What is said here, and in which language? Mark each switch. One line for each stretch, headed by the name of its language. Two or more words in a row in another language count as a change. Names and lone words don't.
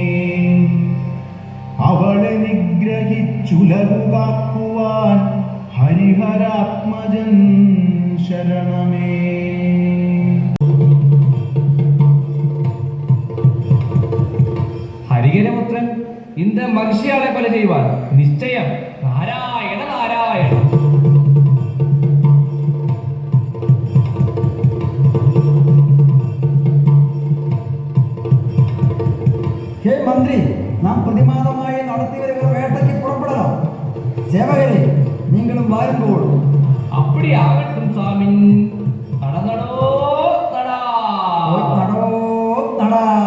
Malayalam: അവളെ നിഗ്രഹിച്ചുലവു കാക്കുവാൻ ഹരിഹരാത്മജൻ ശരണമേ.
Tamil: ഹരിഹരപുത്രൻ இந்த மகிழ்ச்சியாளை கொலை செய்வார் நிச்சயம். நாராயண நாராயண.
Malayalam: ഹേ മന്ത്രി, നാം പ്രതിമാദമായി നടത്തി വരുന്ന വേട്ടയ്ക്ക് പുറപ്പെടണം. സേവകരെ, നിങ്ങളും വാരുമ്പോൾ.
Tamil: அப்படி ஆகட்டும் சாமி. நடந்தடோ நடா.
Malayalam: നടോ നടാ.